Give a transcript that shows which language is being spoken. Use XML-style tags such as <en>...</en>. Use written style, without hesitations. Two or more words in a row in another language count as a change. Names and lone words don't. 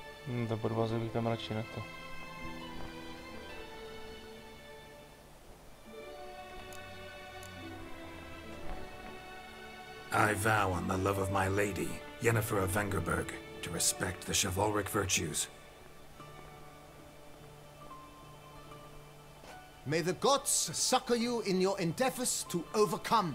<cs>To podvazek bych tam radši na to.</cs> <en>I vow on the love of my lady, Yennefer of Vengerberg, to respect the chivalric virtues. May the gods succor you in your endeavors to overcome.</en>